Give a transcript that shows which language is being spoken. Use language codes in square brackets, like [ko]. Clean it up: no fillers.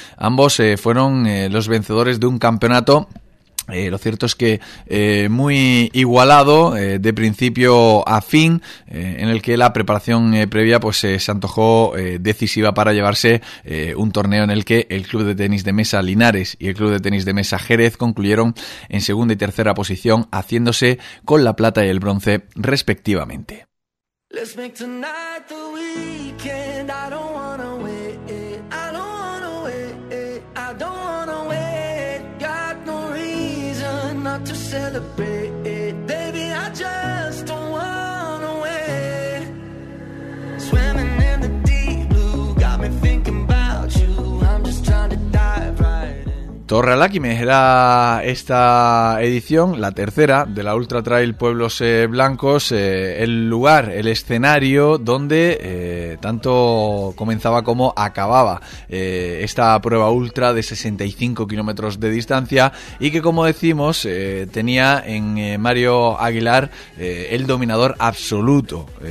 [es] Ambos fueron los vencedores de un campeonato, lo cierto es que muy igualado, de principio a fin, en el que la preparación previa pues se antojó decisiva para llevarse un torneo en el que el club de tenis de mesa Linares y el club de tenis de mesa Jerez concluyeron en segunda y tercera posición, haciéndose con la plata y el bronce respectivamente. [en] Let's make tonight the weekend. I don't wanna wait. I don't wanna wait. I don't wanna wait. Got no reason not to celebrate. Baby, I just don't wanna wait. Swimming in the deep blue. Got me thinking about you. I'm just trying to dive right in. [es] Torralaquime era esta edición, la tercera de la Ultra Trail Pueblos Blancos, el lugar, el escenario donde tanto comenzaba como acababa esta prueba ultra de 65 kilómetros de distancia y que, como decimos, tenía en Mario Aguilar el dominador absoluto,